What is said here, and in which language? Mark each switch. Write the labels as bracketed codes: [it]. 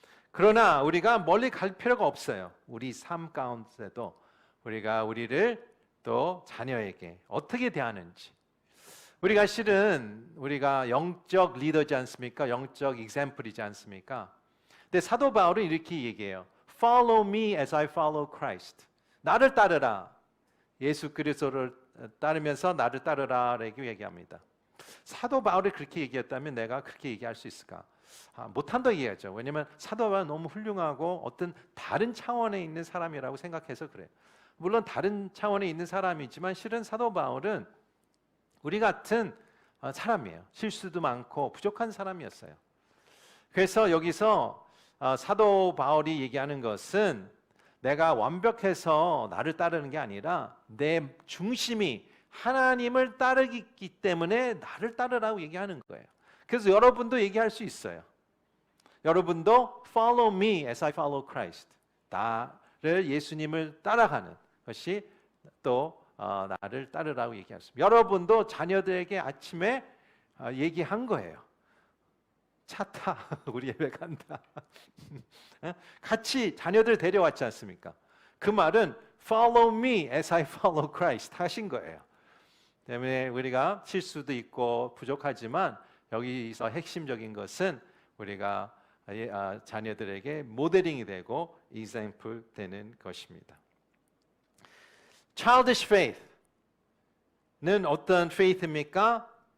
[ko] 그러나 우리가 멀리 갈 필요가 없어요. 우리 삶 가운데도 우리가 우리를 또 자녀에게 어떻게 대하는지, 우리가 실은 우리가 영적 리더지 않습니까? 영적 example이지 않습니까? 근데 사도 바울은 이렇게 얘기해요. [en] Follow me as I follow Christ. [ko] 나를 따르라. 예수 그리스도를 따르면서 나를 따르라라고 얘기합니다. 사도 바울이 그렇게 얘기했다면 내가 그렇게 얘기할 수 있을까? 못한다 얘기하죠. 왜냐하면 사도 바울은 너무 훌륭하고 어떤 다른 차원에 있는 사람이라고 생각해서 그래요. 물론 다른 차원에 있는 사람이지만 실은 사도 바울은 우리 같은 사람이에요. 실수도 많고 부족한 사람이었어요. 그래서 여기서 사도 바울이 얘기하는 것은 내가 완벽해서 나를 따르는 게 아니라 내 중심이 하나님을 따르기 때문에 나를 따르라고 얘기하는 거예요. 그래서 여러분도 얘기할 수 있어요. 여러분도 [en] follow me as I follow Christ. [ko] 나를 예수님을 따라가는 것이 또 나를 따르라고 얘기했습니다. 여러분도 자녀들에게 아침에 얘기한 거예요. 차 타, 우리 예배 간다. 같이 자녀들 데려왔지 않습니까? 그 말은 [en] follow me as I follow Christ [ko] 하신 거예요. 때문에 우리가 실수도 있고 부족하지만 여기서 핵심적인 것은 우리가 자녀들에게 모델링이 되고 example 되는 것입니다. Childish faith는 어떤 faith입니까?